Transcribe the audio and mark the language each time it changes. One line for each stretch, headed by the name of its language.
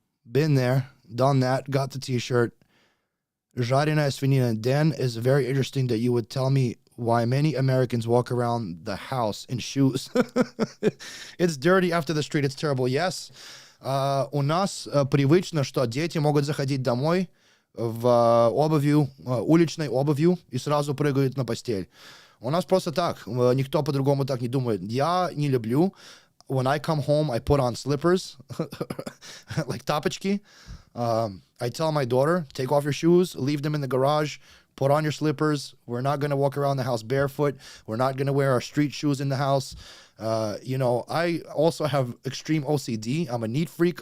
English: Been there, done that, got the t-shirt.
Russian: Жареная свинина.
English: Dan, is very interesting that you would tell me why many Americans walk around the house in shoes. It's dirty after the street. It's terrible. Yes.
Russian: У нас привычно, что дети могут заходить домой в обувью, уличной обувью, и сразу прыгают на постель. У нас просто так. Никто по-другому так не думает. Я не люблю.
English: When I come home, I put on slippers, like тапочки. I tell my daughter, take off your shoes, leave them in the garage, put on your slippers. We're not going to walk around the house barefoot. We're not going to wear our street shoes in the house. You know, I also have extreme OCD. I'm a neat freak.